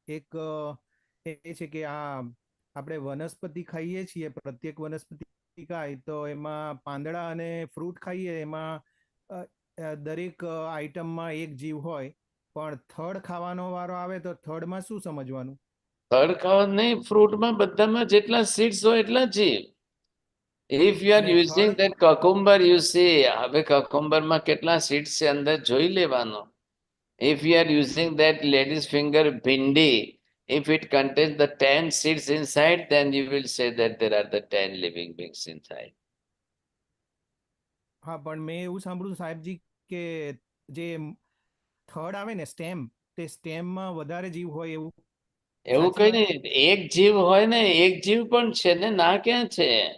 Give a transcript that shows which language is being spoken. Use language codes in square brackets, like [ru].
[gu] એક એ છે કે આ આપણે વનસ્પતિ ખાઈએ છીએ, પ્રત્યેક વનસ્પતિ ખાય તો એમાં પાંદડા અને ફ્રૂટ ખાઈએ, એમાં દરેક આઈટમમાં એક જીવ હોય, પણ થડ ખાવાનો વારો આવે તો થડમાં શું સમજવાનું? થડ ખાવા નહીં, ફ્રૂટમાં બધામાં જેટલા સીડ્સ હોય એટલા જીવ. [en] If you are using that cucumber, you see, [gu] હવે cucumber માં કેટલા seeds છે અંદર જોઈ લેવાનો. [en] If you are using that lady's finger bhindi, if it contains the 10 seeds inside, then you will say that there are the 10 living beings inside. [gu] હા, પણ મેં એવું સાંભળ્યું સાહેબજી કે જે થડ આવે ને સ્ટેમ, તે સ્ટેમમાં વધારે જીવ હોય એવું. એવું કઈ નહીં, એક જીવ હોય ને, એક જીવ પણ છે ને, ના ક્યાં છે?